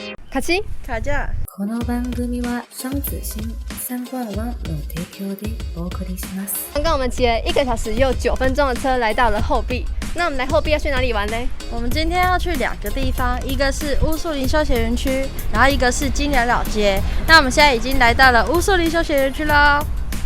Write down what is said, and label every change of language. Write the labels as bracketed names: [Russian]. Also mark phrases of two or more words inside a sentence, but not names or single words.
[Japanese] 卡奇，卡架。この番組は商務通信351の提供でお送りします。 [Chinese] 刚刚我们骑了1个小时又9分钟的车来到了后壁。那我们来后壁要去哪里玩呢？我们今天要去2个地方，一个是乌树林休闲园区，然后一个是金鸟老街。那我们现在已经来到了乌树林休闲园区喽。